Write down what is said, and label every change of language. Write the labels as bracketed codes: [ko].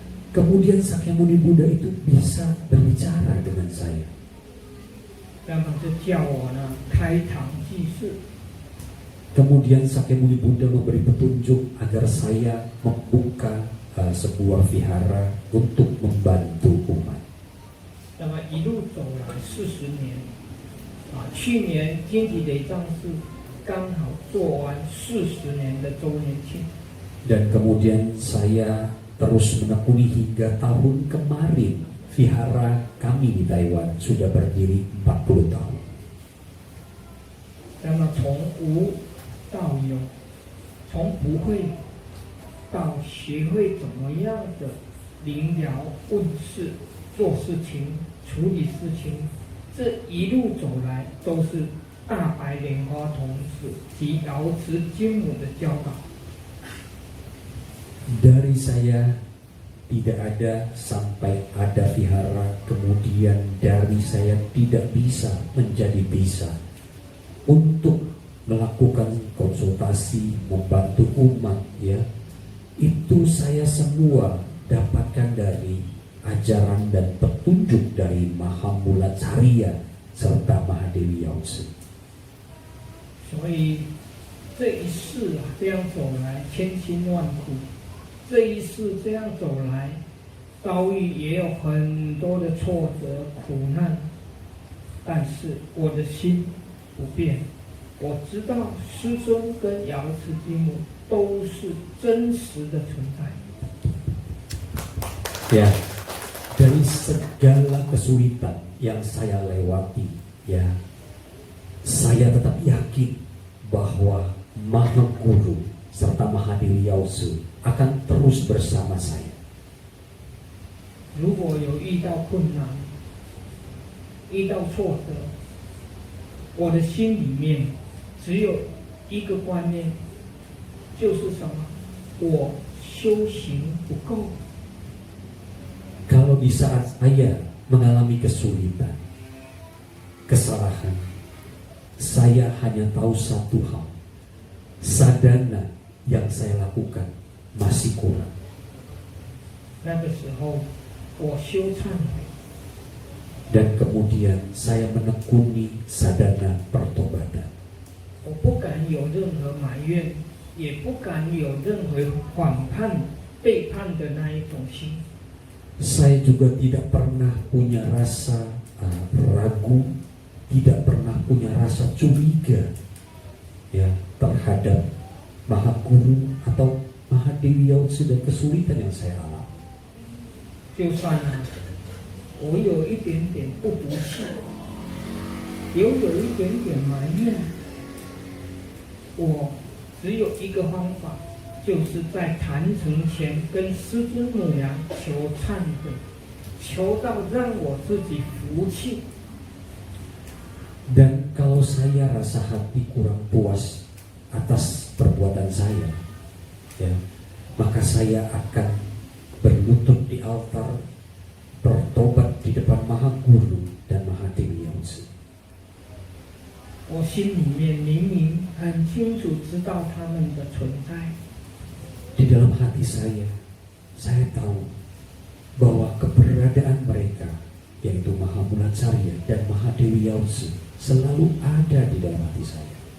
[id] Kemudian Sakyamuni Buddha itu bisa berbicara dengan saya. [zh] 那么就叫我呢开堂济世。 [id] Kemudian Sakyamuni Buddha memberi petunjuk agar saya membuka sebuah vihara untuk membantu umat. [zh] 那么一路走来40年，去年金体雷藏寺刚好做完40年的周年庆。 [id] Dan kemudian saya terus menekuni hingga tahun kemarin vihara kami di Taiwan sudah berdiri 40 tahun. [zh] 那么从无到有，从不会到学会怎么样的临疗问世、做事情、处理事情，这一路走来都是大白莲花童子及瑶池金母的教导。 [id] Dari saya tidak ada sampai ada vihara, kemudian dari saya tidak bisa menjadi bisa untuk melakukan konsultasi, membantu umat, ya, itu saya semua dapatkan dari ajaran dan petunjuk dari Mahamulacarya serta Mahadewi Yaozi. [zh] 所以这一世这样走来千辛万苦，这一世这样走来，遭遇也有很多的挫折苦难，但是我的心不变。我知道师尊跟瑶池金母都是真实的存在。 [id] Ya, dari segala kesulitan yang saya lewati, ya, saya tetap yakin bahwa Maha Guru serta Mahadewi Yaozi akan terus bersama saya. [zh] 如果有遇到困难、遇到挫折，我的心里面 只有一个观念，就是什么？我修行不够。 [id] Kalau di saat saya mengalami kesulitan, kesalahan. Saya hanya tahu satu hal, sadhana yang saya lakukan masih kurang. [zh] 那个时候，我修忏悔， [id] Dan kemudian saya menekuni sadhana pertobatan. [zh] 我不敢有任何埋怨，也不敢有任何反叛、背叛的那一种心。 [id] Saya juga tidak pernah punya rasa ragu, tidak pernah punya rasa curiga ya terhadap Maha Guru atau Maha Dewi Yautse dan kesulitan yang saya alami. [zh] 就算我有一点点不服气，有一点点埋怨，我只有一个方法，就是在坛城前跟师尊母娘求忏悔，求到让我自己服气。 [id] Dan kalau saya rasa hati kurang puas atas perbuatan saya, ya, maka saya akan berlutut di altar, bertobat di depan Maha Guru dan Maha Dewi Yautse. [zh] 我心里面明明很清楚知道他们的存在， [id] Di dalam hati saya tahu bahwa keberadaan mereka, yaitu Maha Mula Carya dan Maha Dewi Yautse, selalu ada di dalam hati saya.